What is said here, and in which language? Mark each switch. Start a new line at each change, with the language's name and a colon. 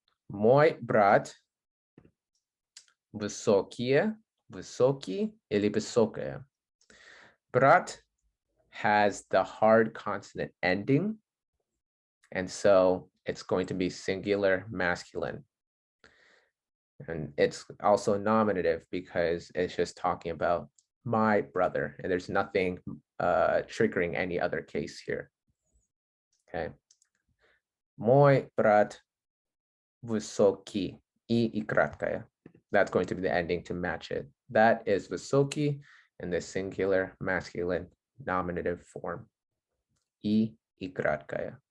Russian: Мой брат высокие, высокий или высокая.
English: Brat has the hard consonant ending, and so it's going to be singular masculine. And it's also nominative because it's just talking about my brother, and there's nothing triggering any other case here. Okay.
Russian: Мой брат высокий и краткая.
English: That's going to be the ending to match it. That is высокий in the singular masculine nominative form.
Russian: И краткая.